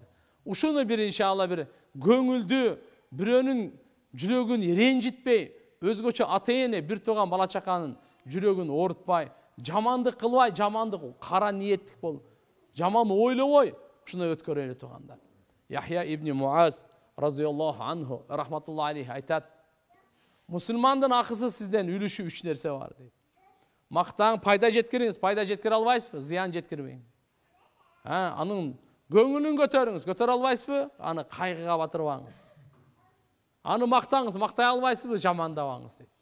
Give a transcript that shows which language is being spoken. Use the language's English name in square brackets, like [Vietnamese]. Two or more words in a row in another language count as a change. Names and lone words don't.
[Kyrgyz] Ушуну бир иншалла бир көңүлдү, бирөөнүн жүрөгүн ренжитпей, өзгөчө ата эне бир тууган бала чаканын жүрөгүн оорутпай, жамандык кылбай, жамандык кара ниеттик болуп, жаман ойлобой, ушуну өткөрөлү туугандар. Яхья ибн Муаз [Arabic] رضي الله عنه رحمة الله عليه [Kyrgyz] айтат: [Kazakh] мұсылмандың ақысы сізден үліші үш нәрсе бар дейді. Мақтаң, пайда жеткіріңіз, пайда жеткіре албайсыз, зиян жеткірмеңіз. Аның көңілін көтеріңіз, көтере албайсыз, аны қайғыға батырбаңыз. Аны мақтаңыз, мақтай албайсыз, жамандабаңыз дейді.